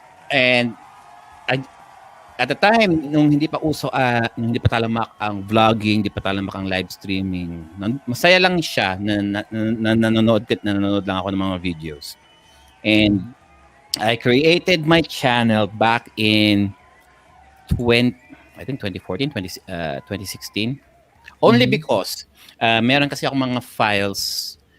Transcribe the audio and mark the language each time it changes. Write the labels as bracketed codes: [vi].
[tl] And at the time, nung hindi pa uso, nung hindi pa talamak ang vlogging, hindi pa talamak ang live streaming, masaya lang siya na nanonood lang ako ng mga videos. [en] And I created my channel back in 2014, 2016. Only because [tl] meron kasi ako mga files.